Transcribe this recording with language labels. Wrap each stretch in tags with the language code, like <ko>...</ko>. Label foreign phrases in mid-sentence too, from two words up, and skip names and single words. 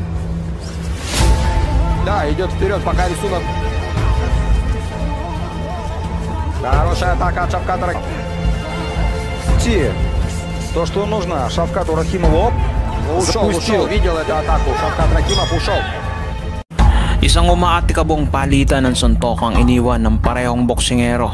<ru>Да, идет вперед, пока рисунок. Хорошая атака от Шавката. То, что нужно Шавкату Рахимову. Ушел, видел эту атаку. Шавкат Рахимов ушел.</ru> <tl>Isang umaatikabong palitan ng suntok ang iniwan ng parehong boksingero.</tl>